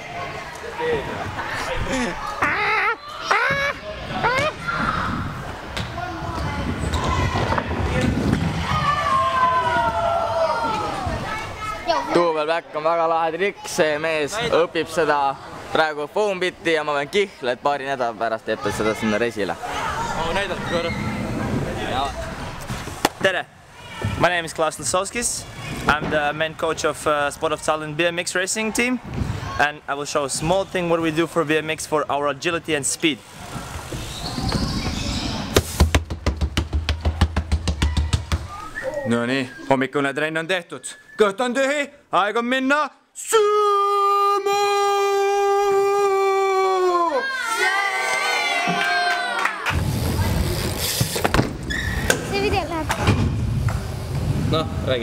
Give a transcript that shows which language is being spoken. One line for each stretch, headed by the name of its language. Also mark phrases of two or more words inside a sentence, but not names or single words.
Estonian: Tuuvel Back on väga lahe trikk, see mees õpib seda praegu
English: foam bitti
Estonian: ja ma pean kihla, et paari nädala pärast teeb seda sinna resile. Näidata korra. Tere!
English: My name is Klaas Lasowskis. I'm the main coach of Sport of Tallinn BMX racing team, and I will show a small thing what we do for BMX for our agility and speed.
Estonian: No nii, hommikune trenn on tehtud. Kõht on tühi, aeg on minna sööma! See video läheb. Noh, räägi.